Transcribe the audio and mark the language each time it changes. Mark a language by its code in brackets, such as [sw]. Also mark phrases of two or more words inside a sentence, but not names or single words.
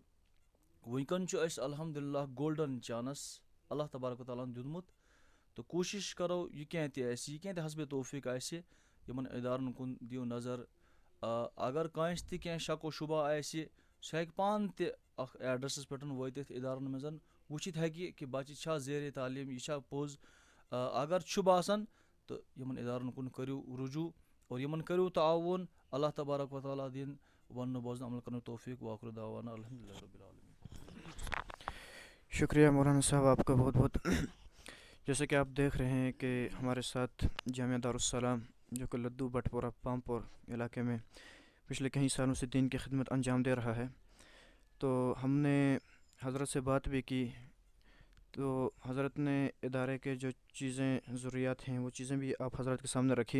[ks] وٕنکٮ۪ن چھُ اَسہِ الحمدُاللہ [en] golden chance [ar] اللہ تبارک تعالیٰ [ks] ہَن دیُتمُت تہٕ کوٗشِش کَرو یہِ کینٛہہ تہِ آسہِ یہِ کینٛہہ تہِ حسبِ توفیٖق آسہِ یِمَن اِدارَن کُن دِیِو نظر. اگر کٲنٛسہِ تہِ کینٛہہ شک و شُبہ آسہِ سُہ ہیٚکہِ پانہٕ تہِ اَکھ ایڈرَسَس پٮ۪ٹھ وٲتِتھ اِدارَن منٛز وٕچھِتھ ہیٚکہِ کہِ بَچہِ چھا زیرِ تعلیٖم یہِ چھا پوٚز. اگر چھُ باسان تہٕ یِمَن اِدارَن کُن کٔرِو رجوٗع اور یِمَن کٔرِو تعاوُن [ar] اللہ تبارک و تعالیٰ [ks] دِن وَننہٕ بوزنہٕ عمل کرنُک توفیٖق [ar] وآخر دعوانا الحمدُاللہ رب العالمین. [ur] شکریہ مولانا صاحب آپ کا بہت بہت. جیسا کہ آپ دیکھ رہے ہیں کہ ہمارے ساتھ جامعہ دارالسلام جو کہ لدو بٹ پورہ پامپور علاقے میں پچھلے کئی سالوں سے دین کی خدمت انجام دے رہا ہے, تو ہم نے حضرت سے بات بھی کی تو حضرت نے ادارے کے جو چیزیں ضروریات ہیں وہ چیزیں بھی آپ حضرات کے سامنے رکھی.